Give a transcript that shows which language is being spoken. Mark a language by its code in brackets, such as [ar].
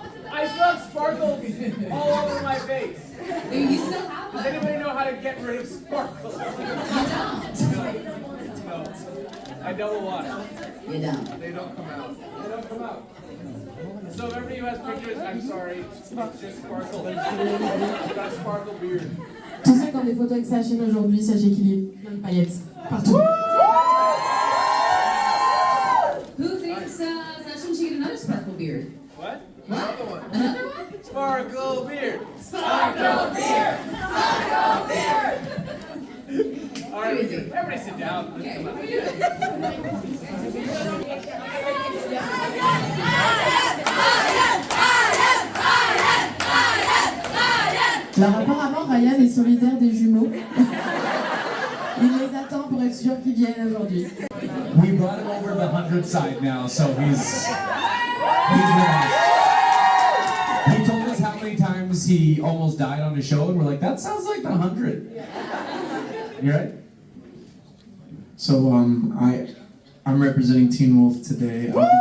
[en] I still have sparkles all over my face. You still have Does anybody know how to get rid of sparkles? No. I double wash. You don't. They don't come out. They don't come out. So if everybody who has pictures, I'm sorry, it's just sparkle. I've got a sparkle beard. [fr] Tous ceux qui ont des photos avec Sachin aujourd'hui, sachez qu'il y a plein de paillettes partout. [en] Who thinks Sachin should get another sparkle beard? What? What? Another one. Another one? Sparkle beard. Sparkle beard! Sparkle beard! All right, everybody sit down. Okay, what are we doing? [fr] Alors apparemment, Ryan est solidaire des jumeaux. Il les attend pour être sûr qu'ils viennent aujourd'hui. [en] We brought him over the 100 side now, so he's with us. He told us how many times he almost died on the show, and we're like, that sounds like the 100. You right? So I'm representing Teen Wolf today.